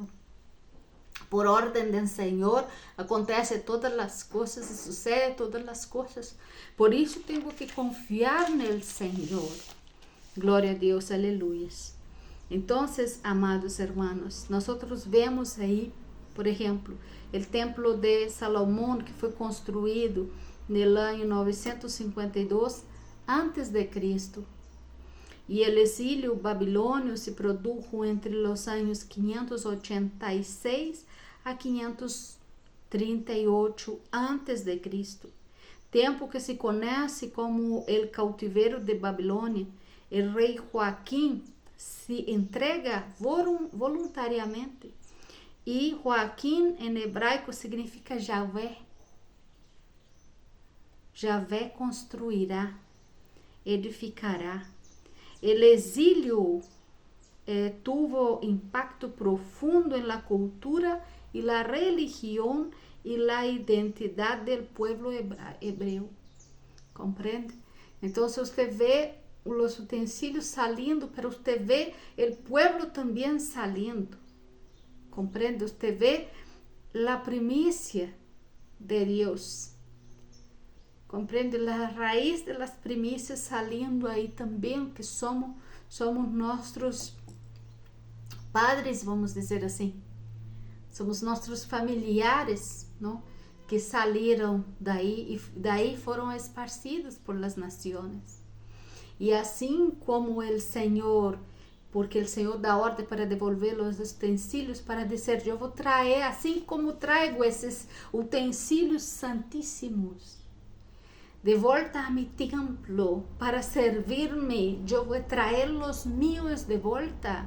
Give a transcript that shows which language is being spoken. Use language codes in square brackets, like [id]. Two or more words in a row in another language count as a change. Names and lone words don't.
[es] Por orden del Señor acontece todas las cosas y sucede todas las cosas. Por eso tengo que confiar en el Señor. Gloria a Dios, aleluya. Entonces, amados hermanos, nosotros vemos ahí, por ejemplo, el templo de Salomón, [pt] que foi construído no ano 952 antes de Cristo. E o exílio babilônio [es] se produjo [pt] entre os anos 586 a 538 antes de Cristo. Tempo que se conhece como o cautiveiro de Babilônia. O rei Joaquim se entrega voluntariamente. E Joaquim em hebraico significa Javé. Javé construirá, edificará. [es] El exilio tuvo impacto profundo en la cultura y la religión y la identidad del pueblo hebreo. ¿Comprende? Entonces usted ve los utensilios saliendo, pero usted ve el pueblo también saliendo. ¿Comprende? Usted ve la primicia de Dios. Comprende? La raíz de las primicias saliendo ahí también, que somos nuestros padres, [pt] vamos dizer assim. Somos nossos familiares, ¿no? [es] Que salieron [pt] daí e daí foram [es] esparcidos por las naciones. [pt] E assim como o Senhor, porque o Senhor dá ordem para devolver os utensílios, para dizer, eu vou trazer, assim como trago esses utensílios santíssimos, de volta a [es] mi templo [pt] para servir-me, eu vou trazer os meus de volta.